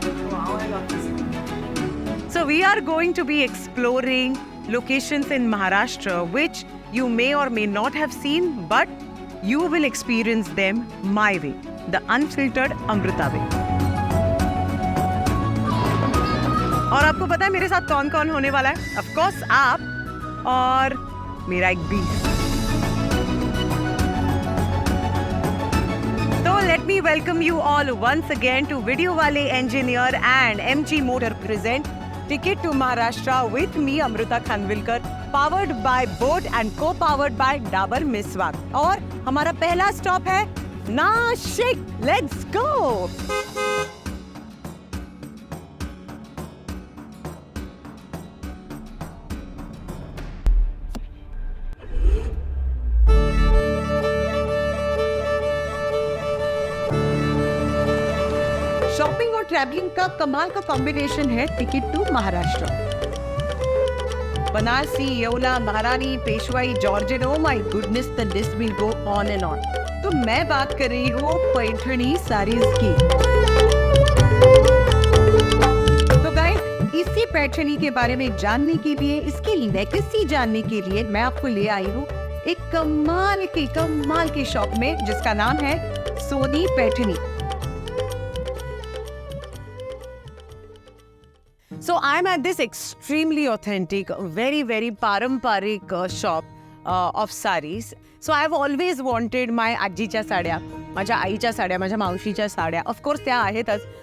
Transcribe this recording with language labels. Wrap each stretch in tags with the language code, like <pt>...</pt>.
<en>Wow, I love this. So we are going to be exploring locations in Maharashtra which you may or may not have seen, but you will experience them my way, the unfiltered Amruta way.</en> <hi>और आपको पता है मेरे साथ कौन-कौन होने वाला है?</hi> <en>Of course</en> <hi>आप और मेरा एक beast.</hi> <en>So let me welcome you all once again to Video Wale Engineer and MG Motor present Ticket to Maharashtra with me Amruta Khanvilkar, powered by Boat and co-powered by Dabur Meswak.</en> <hi>और हमारा पहला stop है Nashik.</hi> <en>Let's go.</en> <hi>Shopping और travelling का कमाल का combination है ticket to Maharashtra.</hi> <en>Banarasi, Yeola, Maharani, Peshwai, Georgian, oh my goodness, the list will go on and on.</en> <hi>तो मैं बात कर रही हूँ पैठणी साड़ीज की. तो गाइस, इसी पैठणी के बारे में जानने के लिए, इसकी लेगेसी जानने के लिए मैं आपको ले आई हूँ एक कमाल के शॉप में जिसका नाम है Soni Paithani.</hi> <en>So I'm at this extremely authentic, very paramparik shop of sarees. So I've always wanted my</en> <mr>आजीच्या साड्या, माझ्या आईच्या साड्या, माझ्या मावशीच्या साड्या.</mr> <en>Of course</en> <mr>त्या आहेतच.</mr>